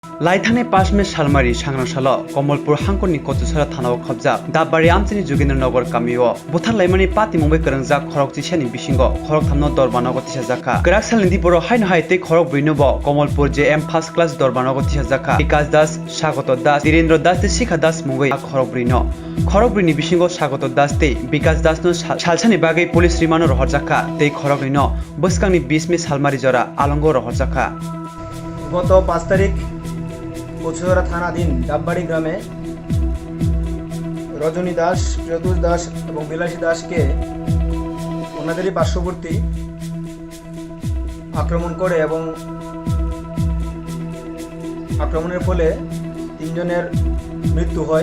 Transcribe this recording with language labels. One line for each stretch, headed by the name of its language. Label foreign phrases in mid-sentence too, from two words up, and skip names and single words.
Bodo: लाइथाने पासमे सालमारी सांग्रांसाल कमलपुर हांखरनि कचुसरा थानाव खबजाक दाबबारि आमचिनि जोगेन्द्रनगर गामियाव बुथार लाइमानि पाति मुंबै करंजाक खरक चिसानि बिसिंग खरक थामनो दरबानाव तिसाजाखा गराक सालनि बर हायनो हायते खरक ब्रैनोब कमलपुर जेएम फार्स्ट क्लास दरबानाव तिसाजाखा विकास दास स्वागत दास धीरेन्द्र दास ते शिखा दास मुंबै खरक ब्रैनो खरक ब्रैनि बिसिंग स्वागत दास ते विकास दासनो सालसानि बागै पुलिस रिमानो रहरजाखा ते खरक ब्रैनो बसकांनि 20 मे सालमारी जरा आलंग रहरजाखा
Bangla: गत 5 तारिख কচুয়ারা থানাধীন ডাববাড়ি গ্রামে রজনী দাস, প্রিয়তোষ দাস এবং বিলাসী দাসকে ওনাদেরই পার্শ্ববর্তী আক্রমণ করে এবং আক্রমণের ফলে 3 জনের মৃত্যু হয়।